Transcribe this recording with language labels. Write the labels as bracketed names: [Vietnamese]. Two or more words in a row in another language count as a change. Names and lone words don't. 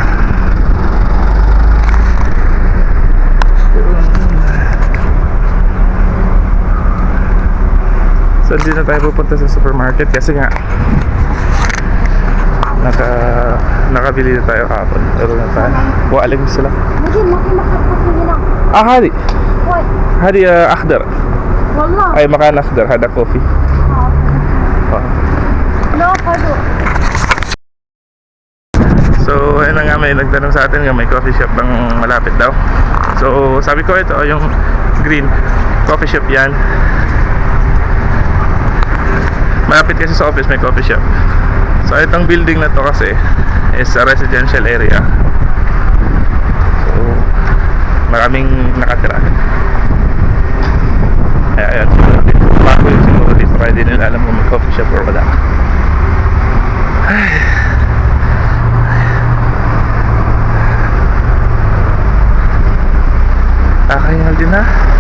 [Filipino] So hindi na tayo pupunta sa supermarket kasi nga nakabili na tayo kahapon. Pero na tayo. [Arabic] Waalaikumsalam. ممكن محطة في هنا. هذه وين؟ هذه أخضر. والله. أي مكان أخضر هذا كوفي. لا خذوا. [Filipino] So ayun na nga, may nagtanong sa atin nga may [English] coffee shop [Filipino] bang malapit daw. So sabi ko ito yung [English] green coffee shop [Filipino] yan. Malapit kasi sa office may [English] coffee shop. [Filipino] So itong building na to kasi [English] is a residential area. [Filipino] So maraming nakatira. Kaya ayun, bago yung siguro dito kaya di nila alam kung may [English] coffee shop [Filipino] or wala. Kakahingal din na.